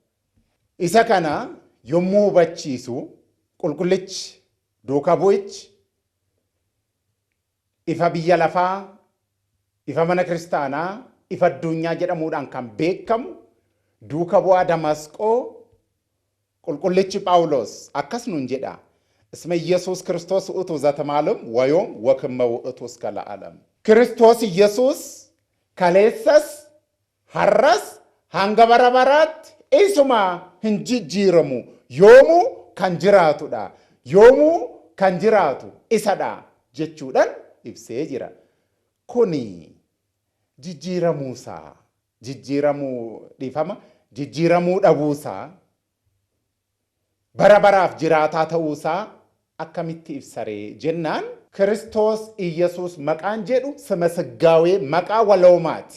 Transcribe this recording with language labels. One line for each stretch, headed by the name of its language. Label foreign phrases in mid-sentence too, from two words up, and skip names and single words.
Oromo: Isa kana yommuu hubachiisu qulqullichi duuka bu'ichi ifa biyya lafaa, ifa mana kiristaanaa, ifa addunyaa jedhamuudhaan kan beekamu duuka bu'aa Damasqoo qulqullichi Phaawulos akkas nuun jedha.
Geez: እስመ ኢየሱስ ክርስቶስ ውእቱ ዘተማለም ወዮም ወክመ ውእቱ እስከ ለዓለም ክርስቶስ ኢየሱስ ከሌሰስ ሐረስ
Oromo: hanga bara baraatti isuma hin jijjiiramu yoomuu kan jiraatudha. Yoomuu kan jiraatu isadha jechuudhaan ibsee jira. Kuni jijjiiramuusaa jijjiiramuu dhiifama jijjiiramuu dhabuusaa bara baraaf jiraataa ta'uusaa akkamitti ibsaree jennaan Kiristoos Iyyasuus maqaan jedhu sima siggaawee maqaa waloomaati.